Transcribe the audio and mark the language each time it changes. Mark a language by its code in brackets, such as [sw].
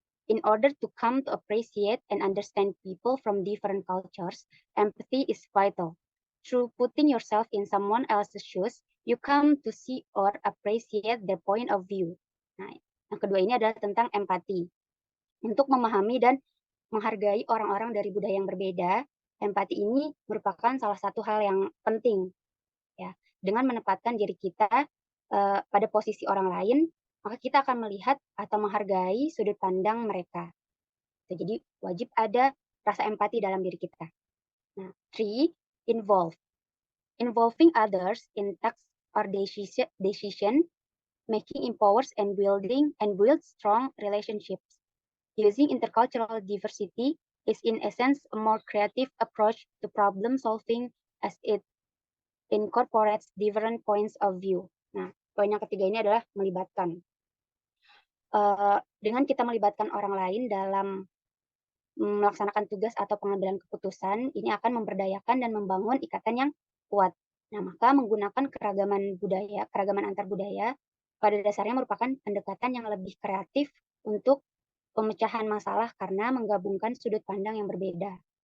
[en] In order to come to appreciate and understand people from different cultures, empathy is vital. Through putting yourself in someone else's shoes, you come to see or appreciate their point of view. [id] Nah, yang kedua ini adalah tentang empati. Untuk memahami dan menghargai orang-orang dari budaya yang berbeda, empati ini merupakan salah satu hal yang penting. Ya, dengan menempatkan diri kita pada posisi orang lain, maka kita akan melihat atau menghargai sudut pandang mereka. Jadi wajib ada rasa empati dalam diri kita. Nah, 3, involve. [en] Involving others in tasks or decision making empowers and builds strong relationships. Using intercultural diversity is in essence a more creative approach to problem solving as it incorporates different points of view. [id] Nah, poin yang ketiga ini adalah melibatkan. Dengan kita melibatkan orang lain dalam melaksanakan tugas atau pengambilan keputusan, ini akan memberdayakan dan membangun ikatan yang kuat. Nah, maka menggunakan keragaman antar budaya, pada dasarnya merupakan pendekatan yang lebih kreatif untuk pemecahan masalah karena menggabungkan sudut pandang yang berbeda.